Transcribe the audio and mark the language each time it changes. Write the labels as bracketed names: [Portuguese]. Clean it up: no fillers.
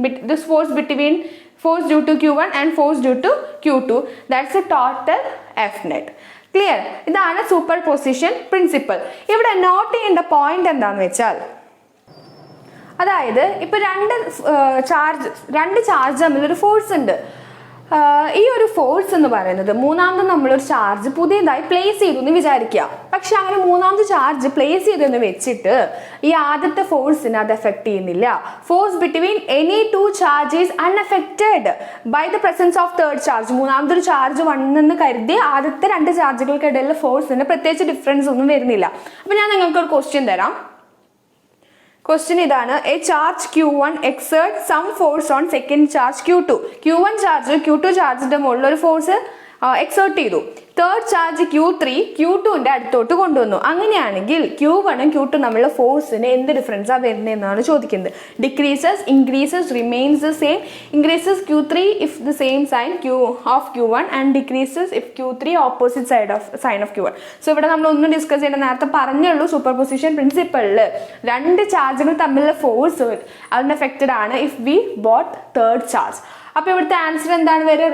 [English] This force between force due to Q1 and force due to Q2, that's the total F net. [Malayalam] Clear? ഇതാണ് super position principle. ഇവിടെ not ചെയ്യേണ്ട point എന്താണെന്ന് വെച്ചാൽ, അതായത് ഇപ്പൊ രണ്ട് ചാർജ് തമ്മിലൊരു ഫോഴ്സ് ഉണ്ട്. ഈ ഒരു ഫോഴ്സ് എന്ന് പറയുന്നത് മൂന്നാമത് നമ്മളൊരു ചാർജ് പുതിയതായി പ്ലേസ് ചെയ്തു എന്ന് വിചാരിക്കുക. പക്ഷെ അങ്ങനെ മൂന്നാമത് ചാർജ് പ്ലേസ് ചെയ്തെന്ന് വെച്ചിട്ട് ഈ ആദ്യത്തെ ഫോഴ്സിനെ അത് എഫക്ട് ചെയ്യുന്നില്ല. [English] Force between any two charge is unaffected by the presence of third charge. [Malayalam] മൂന്നാമതൊരു ചാർജ് വന്നെന്ന് കരുതി ആദ്യത്തെ 2 ചാർജുകൾക്കിടയിലുള്ള ഫോഴ്സിന് പ്രത്യേകിച്ച് ഡിഫറൻസ് ഒന്നും വരുന്നില്ല. അപ്പൊ ഞാൻ നിങ്ങൾക്കൊരു ക്വസ്റ്റ്യൻ തരാം. ക്വസ്റ്റ്യൻ ഇതാണ്: [English] A charge Q1 exert some force on second charge Q2. [Malayalam] Q1 charge Q2 ചാർജിന്റെ മുകളിൽ ഒരു ഫോഴ്സ് എക്സേർട്ട് ചെയ്തു. തേർഡ് ചാർജ് Q3 Q2ന്റെ അടുത്തോട്ട് കൊണ്ടുവന്നു. അങ്ങനെയാണെങ്കിൽ Q1 ഉം Q2 തമ്മിലുള്ള ഫോഴ്സിന് എന്ത് ഡിഫറൻസാ വരുന്നതെന്നാണ് ചോദിക്കുന്നത്. [English] Decreases, increases, remains the same. Increases Q3 if the same sign of Q1 and decreases if Q3 opposite sign of Q1. [Malayalam] So ഇവിടെ നമ്മൾ ഒന്നും ഡിസ്കസ് ചെയ്യേണ്ട, നേരത്തെ പറഞ്ഞുള്ളൂ സൂപ്പർ പൊസിഷൻ പ്രിൻസിപ്പിളിൽ 2 ചാർജുകൾ തമ്മിലുള്ള ഫോഴ്സ് അതിന് എഫക്റ്റഡ് ആണ് [English] If we bought third charge. [Malayalam] അപ്പോൾ ഇവിടുത്തെ ആൻസർ എന്താണ് വരിക?